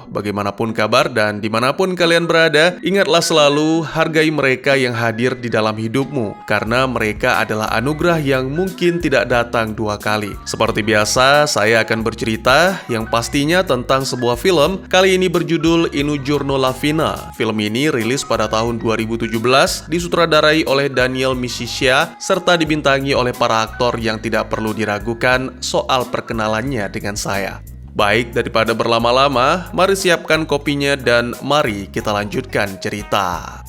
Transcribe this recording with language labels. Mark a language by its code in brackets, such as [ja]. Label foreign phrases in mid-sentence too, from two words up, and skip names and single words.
[id] Bagaimanapun kabar dan dimanapun kalian berada, ingatlah selalu hargai mereka yang hadir di dalam hidupmu, karena mereka adalah anugerah yang mungkin tidak datang dua kali. Seperti biasa, saya akan bercerita yang pastinya tentang sebuah film, kali ini berjudul In un giorno alla fine. Film ini rilis pada tahun 2017, disutradarai oleh Daniel Misicia, serta dibintangi oleh para aktor yang tidak perlu diragukan soal perkenalannya dengan saya. Baik, daripada berlama-lama, mari siapkan kopinya dan mari kita lanjutkan cerita.